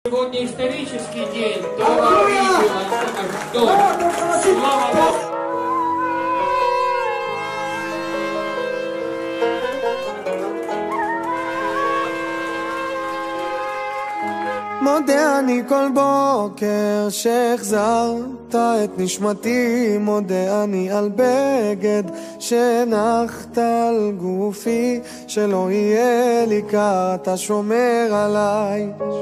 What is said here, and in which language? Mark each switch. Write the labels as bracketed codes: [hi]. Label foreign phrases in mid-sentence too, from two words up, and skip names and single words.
[ru] Сегодня исторический день. Доброго видео. Ждем. Слава Богу. [he] מודה אני כל בוקר שהחזרת את נשמתי, מודה אני על בגד שנחת על גופי, שלא יהיה לי קר, אתה שומר עליי.